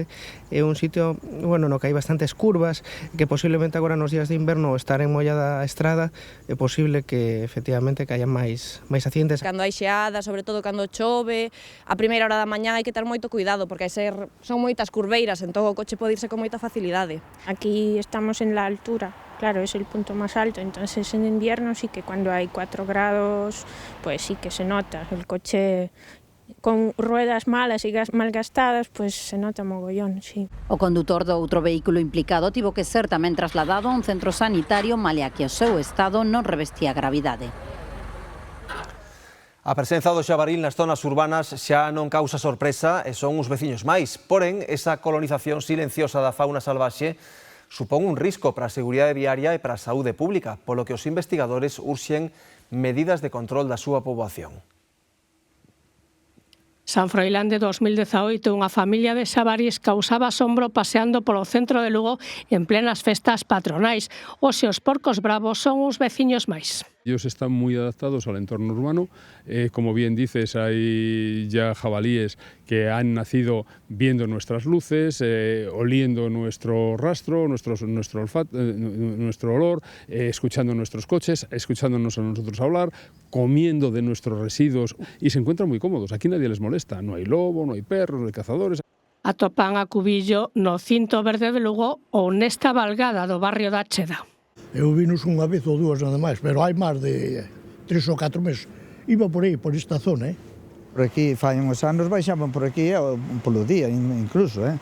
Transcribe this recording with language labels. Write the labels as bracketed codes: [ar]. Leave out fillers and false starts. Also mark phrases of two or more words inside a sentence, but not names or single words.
[gl] É un sitio, no que hai bastantes curvas, que posiblemente agora nos días de inverno estar en mollada a estrada, é posible que efectivamente que haya máis accidentes. Cando hai xeada, sobre todo cando chove, a primeira hora da mañá hai que ter moito cuidado porque son moitas curveiras, entón o coche pode irse con moita facilidade. [es] Aquí estamos en la altura claro, es el punto más alto, entonces en invierno sí que cuando hay 4 grados, pues sí que se nota. El coche con ruedas malas e mal gastadas, pues se nota mogollón, sí. [gl] O condutor do outro vehículo implicado tivo que ser tamén trasladado a un centro sanitario malia que o seu estado non revestía gravidade. A presenza do xabaril nas zonas urbanas xa non causa sorpresa e son uns veciños máis. Porén, esa colonización silenciosa da fauna salvaxe supón un risco para a seguridade viaria e para a saúde pública, polo que os investigadores urxen medidas de control da súa poboación. San Froilán de 2018, unha familia de xabarís causaba asombro paseando polo centro de Lugo en plenas festas patronais. Hoxe os porcos bravos son uns veciños máis. [es] Ellos están muy adaptados al entorno urbano. Como bien dices, hay ya jabalíes que han nacido viendo nuestras luces, oliendo nuestro rastro, nuestro olfato, nuestro olor, escuchando nuestros coches, escuchándonos a nosotros hablar, comiendo de nuestros residuos y se encuentran muy cómodos. Aquí nadie les molesta. No hay lobo, no hay perros, no hay cazadores. [gl] Atopan a Cubillo no Cinto Verde de Lugo ou nesta valgada do barrio da Cheda. Eu vinos unha vez ou dúas nada máis, pero hai máis de 3 ou 4 meses. Iba por aí, por esta zona, Por aquí, fai uns anos, baixaban por aquí polo día, incluso,